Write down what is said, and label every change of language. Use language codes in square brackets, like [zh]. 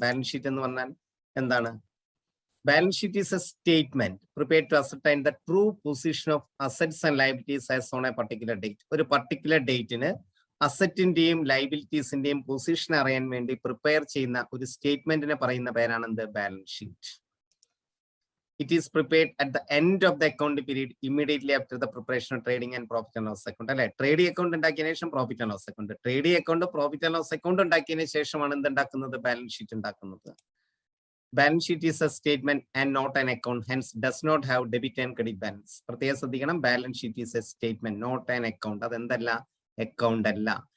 [ml] Balance sheet എന്ന് പറഞ്ഞാൽ എന്താണ്? [en] Balance sheet is a statement prepared to ascertain the true position of assets and liabilities as on a particular date. [ml] ഒരു particular ഡേറ്റിന് അസറ്റിന്റെയും ലയബിലിറ്റീസിന്റെയും position അറിയാൻ വേണ്ടി prepare ചെയ്യുന്ന ഒരു സ്റ്റേറ്റ്മെന്റിനെ പറയുന്ന പേരാണ് എന്ത്? Balance sheet. [en] It is prepared at the end of the account period, immediately after the preparation of trading and profit and loss account. [ml] അല്ലെ? ട്രേഡിംഗ് അക്കൗണ്ട് ഉണ്ടാക്കിയതിനു ശേഷം profit and loss account, trading account profit and loss account ഉണ്ടാക്കിയതിനു ശേഷമാണ് എന്തുണ്ടാക്കുന്നത്? Balance sheet ഉണ്ടാക്കുന്നത്. [en] Balance sheet is a statement and not an account, hence does not have debit and credit balance. [ml] പ്രത്യേകം ശ്രദ്ധിക്കണം, [en] Balance sheet is a statement, not an account. [ml] അതെന്തല്ല? Account അല്ല.